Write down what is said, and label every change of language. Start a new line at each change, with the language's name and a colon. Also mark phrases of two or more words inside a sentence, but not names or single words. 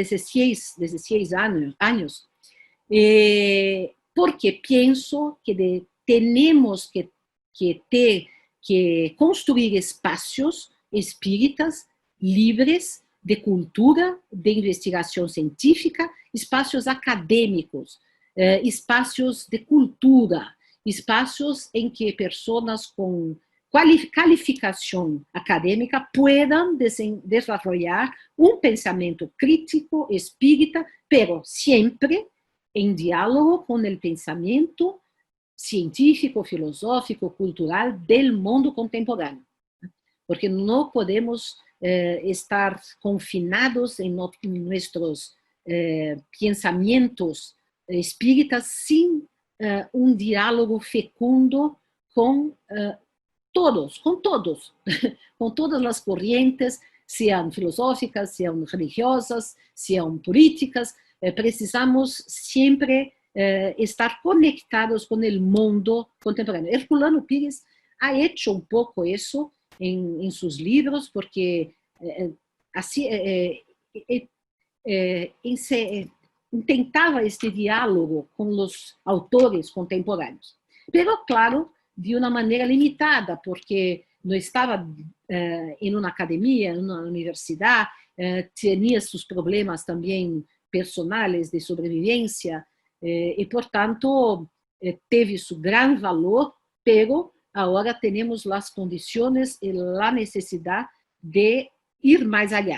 Portuguese: 16 anos, porque penso que
Spanish: tenemos que construir espacios
Portuguese: espíritas livres de cultura, de investigação científica, espaços acadêmicos, espaços de cultura, espaços em que pessoas com qualificação acadêmica
Spanish: puedan desarrollar
Portuguese: um pensamento crítico, espírita,
Spanish: pero siempre
Portuguese: em diálogo com o pensamento científico, filosófico,
Spanish: cultural del mundo contemporáneo.
Portuguese: Porque não podemos estar confinados em nossos pensamentos espíritas sin um diálogo fecundo com todos, com todas as correntes, sejam filosóficas, sejam religiosas, sejam políticas. Precisamos sempre estar conectados com o mundo contemporâneo. Herculano Pires
Spanish: ha hecho
Portuguese: um pouco isso em seus livros, porque assim tentava este diálogo com os autores contemporâneos.
Spanish: Pero, claro,
Portuguese: de uma maneira limitada, porque não estava em uma academia, em uma universidade, tinha seus problemas também personais de sobrevivência, e, portanto, teve seu grande valor, pero agora temos as condições e a necessidade de ir mais allá.